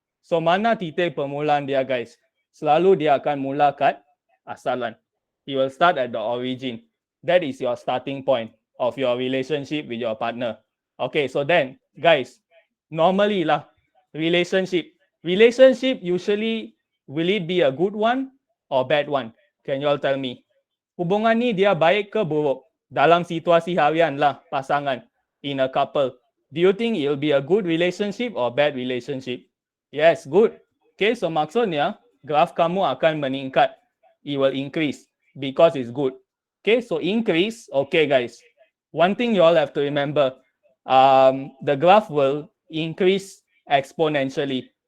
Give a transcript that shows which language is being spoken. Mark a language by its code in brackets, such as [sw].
[ms] So mana titik permulaan dia guys? Selalu dia akan mula kat asalan. [en] He will start at the origin. That is your starting point of your relationship with your partner. Okay, so then guys, normally lah, relationship usually, will it be a good one or bad one? Can you all tell me? [ms] Hubungan ni dia baik ke buruk? Dalam situasi harian lah, pasangan, [en] in a couple. Do you think it will be a good relationship or bad relationship? Yes, good. Okay, so [ms] maksudnya, graf kamu akan meningkat. [en] It will increase because it's good. Okay, so increase. Okay, guys. One thing you all have to remember, the graph will increase exponentially.